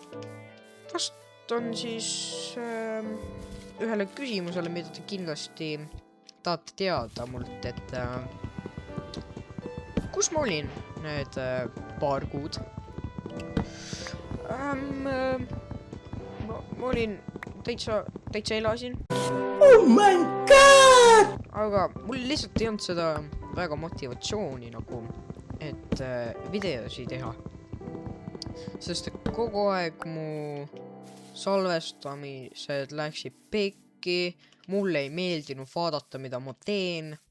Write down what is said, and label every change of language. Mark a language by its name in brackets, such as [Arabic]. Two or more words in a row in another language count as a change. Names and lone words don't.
[Estonian] Vastan siis ühele küsimusele, mida te kindlasti tahate teada mult, et kus ma olin need paar kuud? Ma olin täitsa elasin. [English] Oh my god! [Estonian] Aga mul lihtsalt ei olnud seda väga motivatsiooni nagu, et videosi teha. Sest kogu aeg mu salvestamised läksid pekki, mulle ei meeldinud vaadata, mida ma teen.